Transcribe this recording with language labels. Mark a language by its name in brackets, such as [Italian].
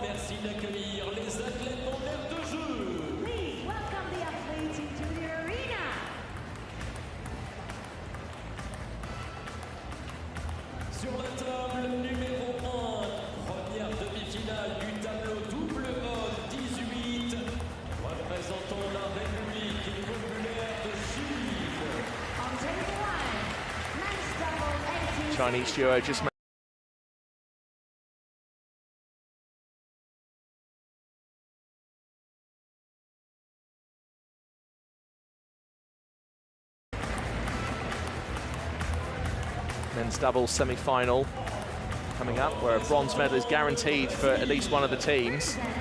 [French] Merci d'accueillir les athlètes en aire de jeu. [English] Please welcome the athletes into the arena. [French] Sur la table numéro 1, première demi-finale du tableau double mode 18, représentant la République populaire de Chine. [English] On table 1, men's double 18. Chinese duo just men's doubles semi-final coming up, where a bronze medal is guaranteed for at least one of the teams.